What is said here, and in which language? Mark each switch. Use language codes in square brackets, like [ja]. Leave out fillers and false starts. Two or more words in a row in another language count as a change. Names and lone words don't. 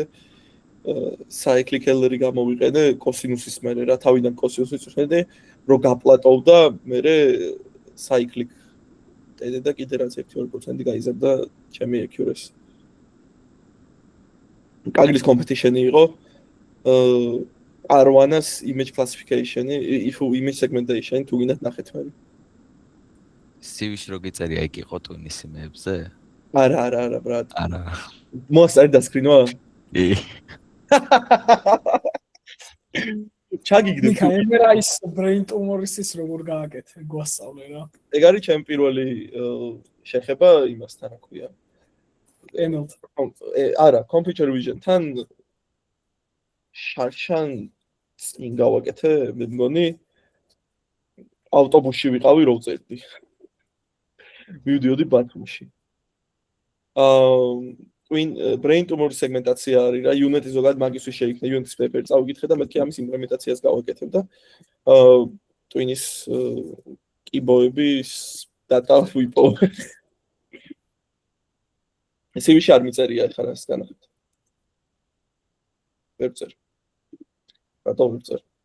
[en] cyclic LR- [ka] ი გამოვიყენე კოსინუსის მერე რა, თავიდან კოსინუსის ვხედე, რომ გაპლატოვდა, მერე cyclic დედე და კიდე რაც 1-2% გაიზარდა ჩემი accuracy. კაგლის competition-ი იყო R1-ას [en] image classification- [ka] ი, [en] image segmentation, [ka] თუ გინდათ ნახეთ მე. CV-ში რო გიწერია იქ იყო ტვინის იმებზე? არა, ბრატ. არა. მოსარი დასკრინვა? კი. ჩაგიგდე. ნიკა MRI-ის [en] brain tumor- [ka] ის როგორ გააკეთე, გვასწავლე რა. ეგ არის ჩემი პირველი შეხება იმასთან, რა ქვია. ML-თან. არა, [en] computer vision- [ka] თან შარშან წინ გავაკეთე, მე მგონი ავტობუსში ვიყავი რო ვწერდი. მივდიოდი ბათუმში. [en] brain tumor segment [ka] აცია არის რა, Unity ზოგადად მაგისთვის შეიქმნა, Unity-ს paper წავიკითხე და მეთქი ამის იმპლემენტაციას გავაკეთებ და ტვინის კიბოების data ვიპოვე. CV-ში არ მიწერია ახლა რას განახეთ. ვერ წერ. რატო ვერ წერ?